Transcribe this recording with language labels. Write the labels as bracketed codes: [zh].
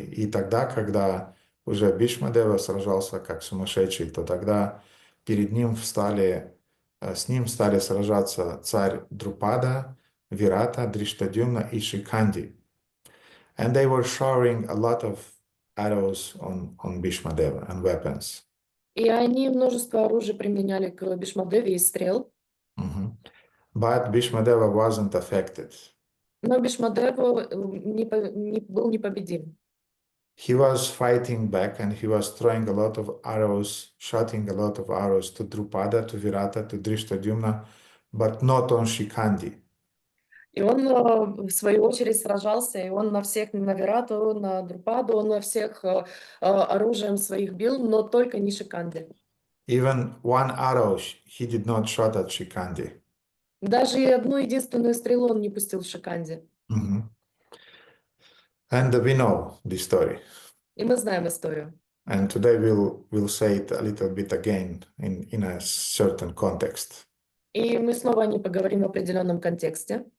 [ru] И тогда, когда уже Бхишмадева сражался как сумасшедший, то тогда перед ним с ним стали сражаться царь Друпада, Вирата, Дриштадюмна и Шиканди. [en] And they were showering a lot of arrows on Bhishmadeva and weapons. [ru] И они множество оружия применяли к Бхишмадеве и стрел. [en] But Bhishmadeva wasn't affected. [ru] Но Бхишмадев был непобедим. [en] He was fighting back and he was throwing a lot of arrows, shooting a lot of arrows to Drupada, to Virata, to Drishtadhyumna, but not on Shikandi. [ru] И он, в свою очередь, сражался, и он на всех, на Вирату, на Друпаду, он на всех оружием своих бил, но только не Шиканди. [en] Even one arrow he did not shoot at Shikandi. [ru] Даже и одну единственную стрелу он не пустил в Шиканди. [en] And we know this story. [ru] И мы знаем историю. [en] And today we'll say it a little bit again in a certain context. [ru] И мы снова о ней поговорим в определенном контексте.